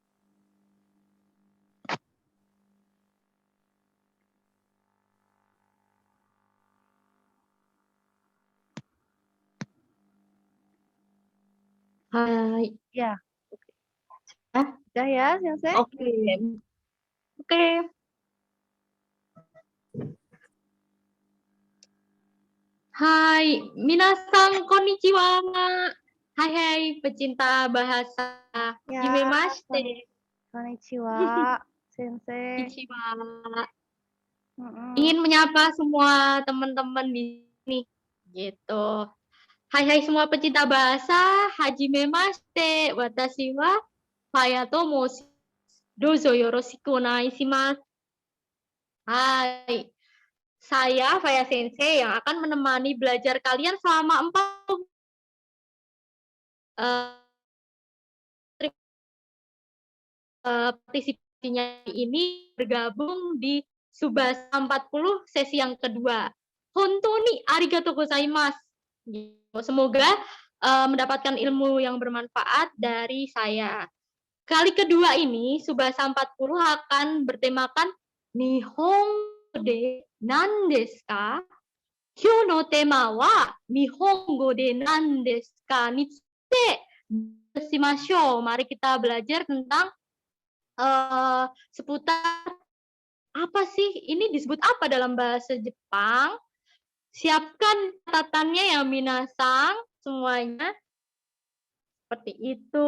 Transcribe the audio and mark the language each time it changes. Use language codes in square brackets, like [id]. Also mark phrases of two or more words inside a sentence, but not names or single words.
[id] Hai. Ya. Sudah ya, Sensei? Oke. Oke. Hai, [ja] みなさんこんにちは. [id] Hai pecinta bahasa. Ya. [ja] Hajimemashite. こんにちは、先生. Konnichiwa. [id] Ingin menyapa semua teman-teman di sini gitu. Hai semua pecinta bahasa. [ja] Hajimemashite. 私は Faya と申し. どうぞよろしくお願いします. Hai. [id] Saya Faya Sensei yang akan menemani belajar kalian selama 4 partisipasinya ini bergabung di Subasa 40 sesi yang kedua. [ja] 本当にありがとうございます. [id] Semoga mendapatkan ilmu yang bermanfaat dari saya. Kali kedua ini Subasa 40 akan bertemakan [ja] 日本語で何ですか? 今日のテーマは日本語で何ですかについてしましょう. [id] Mari kita belajar tentang seputar apa sih ini disebut apa dalam bahasa Jepang. Siapkan catatannya ya minasang semuanya. Seperti itu.